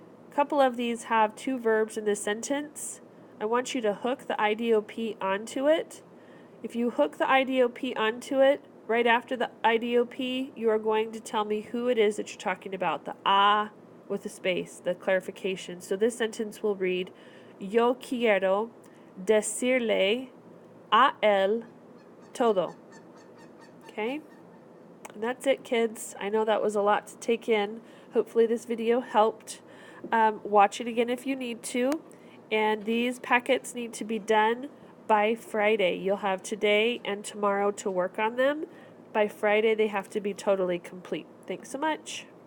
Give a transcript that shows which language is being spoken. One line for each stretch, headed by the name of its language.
English: A couple of these have 2 verbs in this sentence. I want you to hook the IDOP onto it. If you hook the IDOP onto it, right after the IDOP, you are going to tell me who it is that you're talking about. The a with a space, the clarification. So this sentence will read,
Spanish: yo quiero decirle a él todo.
English: Okay? And that's it, kids. I know that was a lot to take in. Hopefully this video helped. Watch it again if you need to. And these packets need to be done by Friday. You'll have today and tomorrow to work on them. By Friday, they have to be totally complete. Thanks so much.